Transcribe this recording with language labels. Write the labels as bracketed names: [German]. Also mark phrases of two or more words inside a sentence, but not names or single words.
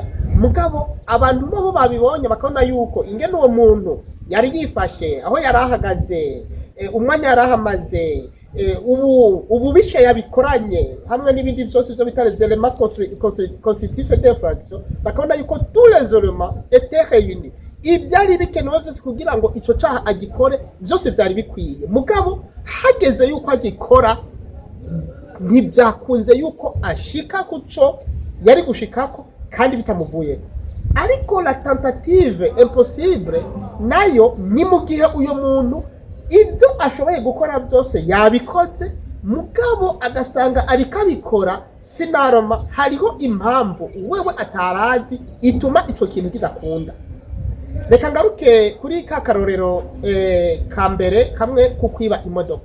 [Rundi] Mugabo abantu bo babibonye bakabona yuko ingene uwo muntu yari yifashe, aho yari ahagaze, umwanya yari ahamaze, ububishe yabikoranye hamwe n'ibindi byose byo bitare [French] éléments constitutifs d'infraction, [Rundi] bakabona yuko [French] tous les éléments étaient réunis. [Rundi] Ibyari bikenewe byose kugira ngo ico caha agikore byose byari bikwiye, mugabo hageze yuko agikora ntibyakunze yuko ashika kuco yari gushikako kandi bitamuvuye. Ariko [French] la tentative impossible [Rundi] nayo ni mu gihe uyo muntu ibyo ashoboye gukora byose yabikoze, mugabo agasanga ariko abikora finaloma hariho impamvu wewe atarazi ituma ico kintu kidakunda. Reka ngaruke kuri ka karorero ka mbere kamwe kukwiba imodoka.